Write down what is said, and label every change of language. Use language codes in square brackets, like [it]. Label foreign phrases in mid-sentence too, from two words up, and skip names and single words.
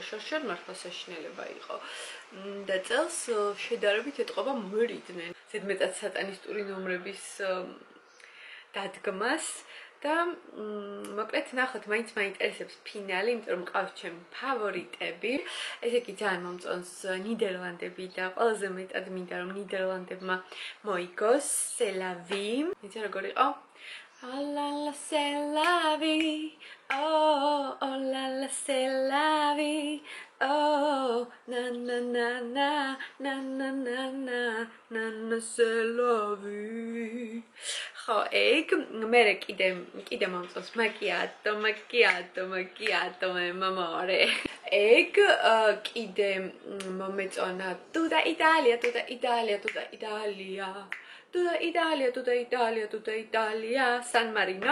[ka] შარშან მართლა საშინელება იყო. და წელს შედარებით ეტყობა მოერიდნენ ზედმეტად სატანისტური ნომრების დადგმას და მოკლედ ნახოთ, მაინც მაინტერესებს ფინალი, იმიტომ რომ მყავს ჩემი ფავორიტები. ესე იგი ძალიან მომწონს ნიდერლანდები და ყველაზე მეტად მინდა რომ ნიდერლანდებმა მოიგოს სელავი. იცი როგორ იყო? [fr] Oh la la c'est la vie, oh la la c'est la vie, oh na na na na na na na na na na c'est la vie. [ka] ხო, ეგ მე კიდე მომწონს მაკიატო მამორე. ეგ კიდე მომეწონა ტუდა იტალია. Tutta Italia, San Marino.